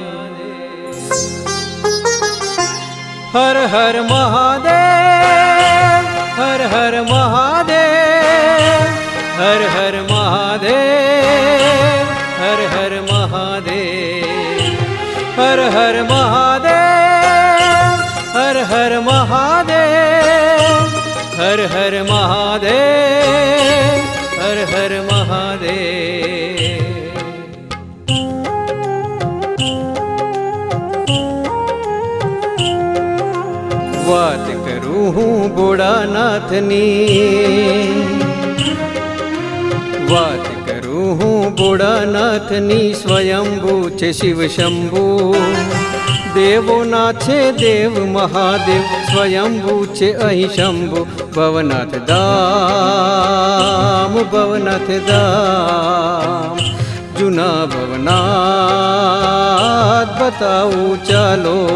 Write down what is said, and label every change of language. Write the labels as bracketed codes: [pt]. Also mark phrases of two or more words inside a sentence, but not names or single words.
[hi] हर हर महादेव, हर हर महादेव, हर हर महादेव, हर हर महादेव, हर हर महादेव, हर हर महादेव, हर हर महादेव, हर हर महादेव। [gu] વાત કરું હું ભોળાનાથની, વાત કરું હું ભોળાનાથની, સ્વયંભૂ છે શિવ શંભુ, દેવોના છે દેવ મહાદેવ, સ્વયંભૂ છે અહીં શંભુ, ભવનાથ ધામ, ભવનાથ ધામ, જૂના ભવનાથ બતાવું ચાલો।